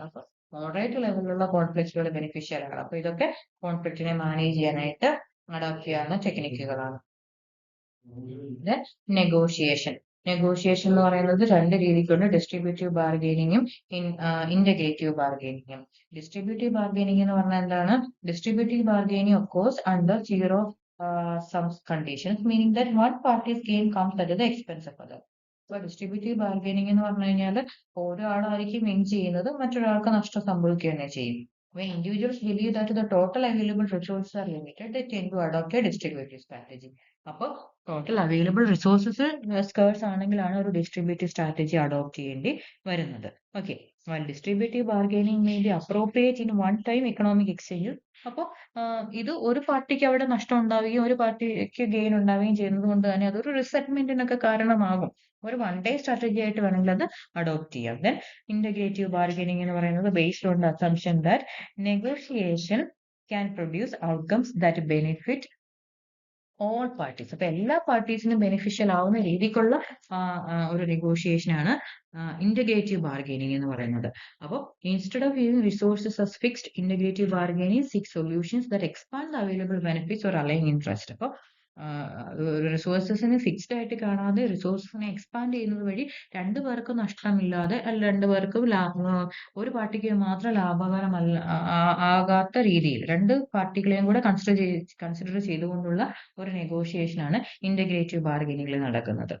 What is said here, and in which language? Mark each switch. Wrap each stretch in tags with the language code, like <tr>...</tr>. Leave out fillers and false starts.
<ml>അപ്പൊ moderate ലെവലിലുള്ള കോൺഫ്ലിക്റ്റുകൾ beneficial ആണ്. അപ്പൊ ഇതൊക്കെ കോൺഫ്ലിക്റ്റിനെ മാനേജ് ചെയ്യാനായിട്ട് അഡോപ്റ്റ് ചെയ്യാവുന്ന ടെക്നിക്കുകളാണ്. നെഗോഷിയേഷൻ എന്ന് പറയുന്നത് രണ്ട് രീതിക്കുണ്ട്. Distributive ബാർഗെയിനിങ്ങും integrative ബാർഗെയിനിങ്ങും. ഡിസ്ട്രിബ്യൂട്ടീവ് ബാർഗെയിനിങ് എന്ന് പറഞ്ഞാൽ എന്താണ്?</ml> <en>Distributive bargaining of course under zero some conditions, meaning that one party's gain comes at the expense of other.</en> <ml>അപ്പൊ ഡിസ്ട്രിബ്യൂട്ടീവ് ബാർഗെയിനിങ് എന്ന് പറഞ്ഞു കഴിഞ്ഞാൽ ഒരാളായിരിക്കും വിൻ ചെയ്യുന്നത്, മറ്റൊരാൾക്ക് നഷ്ടം സംഭവിക്കുകയാണ് ചെയ്യും.</ml> <en>When individuals believe that the total available resources are limited, they tend to adopt a distributive strategy.</en> <ml>അപ്പോൾ ടോട്ടൽ അവൈലബിൾ റിസോഴ്സസ് സ്കേഴ്സ് ആണെങ്കിലാണ് ഒരു ഡിസ്ട്രിബ്യൂട്ടീവ് സ്ട്രാറ്റജി അഡോപ്റ്റ് ചെയ്യേണ്ടി വരുന്നത്.</ml> <en>Okay, distributive bargaining may be appropriate in one time economic exchange.</en> <ml>അപ്പോൾ ഇത് ഒരു പാർട്ടിക്ക് അവിടെ നഷ്ടം ഉണ്ടാവുകയും ഒരു പാർട്ടിക്ക് ഗെയിൻ ഉണ്ടാവുകയും ചെയ്യുന്നത് കൊണ്ട് തന്നെ അതൊരു റിസെറ്റ്മെന്റിനൊക്കെ കാരണമാകും. ഒരു വൺ ഡേ സ്ട്രാറ്റജി ആയിട്ട് വേണമെങ്കിൽ അത് അഡോപ്റ്റ് ചെയ്യാം.</ml> <en>then integrative bargaining</en> <ml>എന്ന് പറയുന്നത്</ml> <en>Based on the assumption that negotiation can produce outcomes that benefit all parties.</en> <ml>അപ്പൊ എല്ലാ പാർട്ടീസിനും ബെനിഫിഷ്യൽ ആവുന്ന രീതിക്കുള്ള ഒരു നെഗോഷിയേഷൻ ആണ് ഇന്റഗ്രേറ്റീവ് ബാർഗെയിനിങ് എന്ന് പറയുന്നത്.</ml> <en>അപ്പോൾ instead of using resources as fixed, integrative bargaining seeks solutions that expand the available benefits or align interest.</en> <ml>അപ്പോൾ റിസോഴ്സസിനെ ഫിക്സ്ഡ് ആയിട്ട് കാണാതെ റിസോഴ്സസിനെ എക്സ്പാൻഡ് ചെയ്യുന്നത് വഴി രണ്ടു പേർക്കും നഷ്ടമില്ലാതെ, അല്ല രണ്ടു പേർക്കും ഒരു പാർട്ടിക്ക് മാത്രം ലാഭകരമല്ല ആകാത്ത രീതിയിൽ രണ്ട് പാർട്ടികളെയും കൂടെ കൺസിഡർ ചെയ്തുകൊണ്ടുള്ള ഒരു നെഗോഷിയേഷൻ ആണ് ഇന്റഗ്രേറ്റീവ് ബാർഗെയിനിങ്ങിൽ നടക്കുന്നത്.</ml>